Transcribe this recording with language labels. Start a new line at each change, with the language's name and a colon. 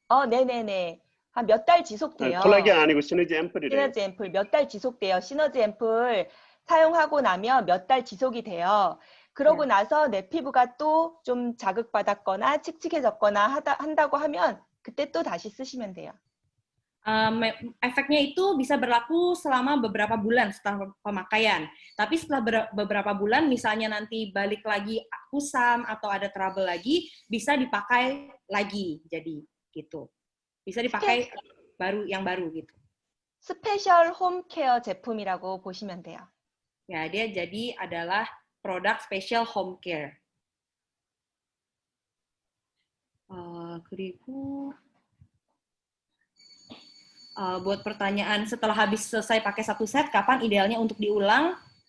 Korean: 네네네. 한 몇 달 지속돼요. 콜라겐 아니고 시너지 앰플이래요. 시너지 앰플 몇 달 지속돼요. 시너지 앰플 사용하고 나면 몇 달 지속이 돼요. 그러고 나서 내 피부가 또 좀 자극받았거나 칙칙해졌거나 한다고 하면 그때 또 다시 쓰시면 돼요.
Indonesian: Efeknya itu bisa berlaku selama beberapa bulan setelah pemakaian. Tapi setelah beberapa bulan, misalnya nanti balik lagi kusam atau ada trouble lagi, bisa dipakai lagi. Jadi gitu. Bisa dipakai yang baru gitu.
Korean: 스페셜 홈케어 제품이라고 보시면 돼요.
Indonesian: Ya, dia jadi adalah produk special home care.
Korean: 그리고
Indonesian: buat pertanyaan setelah habis selesai pakai 1 set, kapan idealnya untuk diulang?